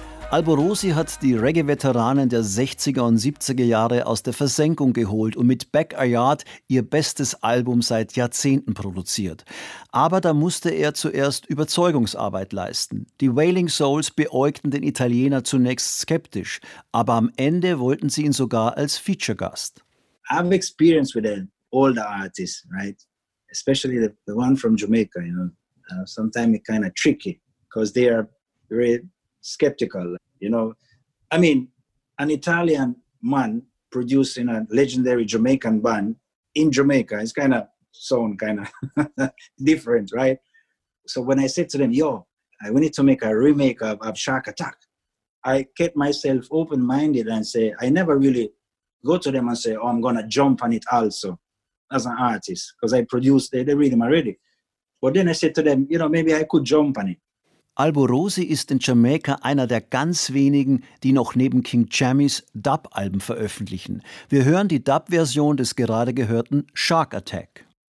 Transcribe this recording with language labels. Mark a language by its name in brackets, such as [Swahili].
[German] Alborosi hat die Reggae-Veteranen der 60er und 70er Jahre aus der Versenkung geholt und mit Back a Yard ihr bestes Album seit Jahrzehnten produziert. Aber da musste er zuerst Überzeugungsarbeit leisten. Die Wailing Souls beäugten den Italiener zunächst skeptisch, aber am Ende wollten sie ihn sogar als Feature-Gast. [English] I have experience with all the artists, right? Especially the one from Jamaica, you know. Sometimes it's kind of tricky, because they are very skeptical, you know. I mean, an Italian man producing a legendary Jamaican band in Jamaica is kind of sound kind of different, right? So when I said to them, yo, we need to make a remake of Shark Attack, I kept myself open-minded and say, I never really go to them and say, oh, I'm going to jump on it also as an artist, because I produced the rhythm already. But then I said to them, you know, maybe I could jump on it. [German] Alborosi ist in Jamaika einer der ganz wenigen, die noch neben King Jammies Dub-Alben veröffentlichen. Wir hören die Dub-Version des gerade gehörten Shark Attack.